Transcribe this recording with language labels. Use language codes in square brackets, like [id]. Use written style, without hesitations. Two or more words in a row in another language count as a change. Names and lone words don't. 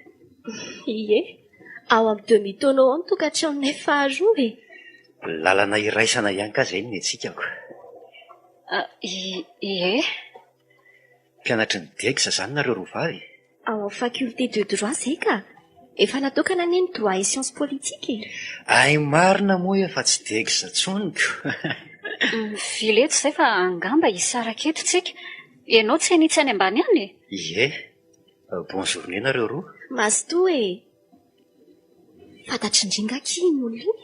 [mg] Ie, ao amin'ny demi-taonao ao ny tokantranonay faharoa e. Lalana iraisana ihany ka izay no etsikako. Ie. Mpianatry ny degsa izany nareo roa vavy. Ao amin'ny [fr] faculté de droit [mg] izay ka. Efa natokana ny [fr] droit et sciences politiques [mg] e. Ay marina moa efa tsy degsa tsoniko. Vileto izay fa angamba hisaraka eto tsika. Ianao tsy hanitsy any ambany any e? Ie, [fr] bonne journée [mg] nareo roa. Mazotoa e. Fantatry indringa kiny olona iny.